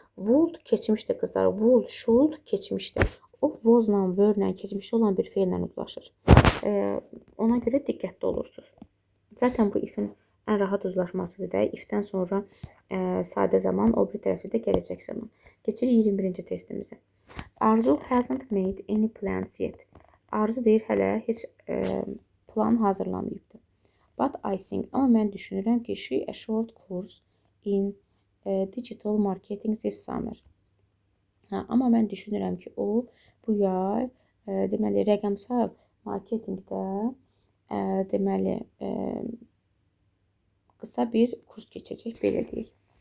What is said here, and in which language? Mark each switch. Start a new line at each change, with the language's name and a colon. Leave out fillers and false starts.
Azerbaijani: Would keçmişdir qızlar. Would, should keçmişdir. O was-la, were-la keçmişdə olan bir fe'llə uzlaşır. Ona görə diqqətli olursunuz. Zaten bu if-in ən rahat uzlaşmasıdır da. If-dən sonra sadə zaman, o bir tərəfdə də gələcək zaman. Keçirik 21-ci testimizə.
English: Arzu hasn't made any plans yet.
Azerbaijani: Arzu deyir hələ heç plan hazırlamayıbdır.
English: But I think,
Azerbaijani: amma mən düşünürəm ki,
English: she a short course in digital marketing this summer.
Azerbaijani: Amma mən düşünürəm ki, o bu yay deməli rəqəmsal marketinqdə deməli qısa bir kurs keçəcək, belə deyək.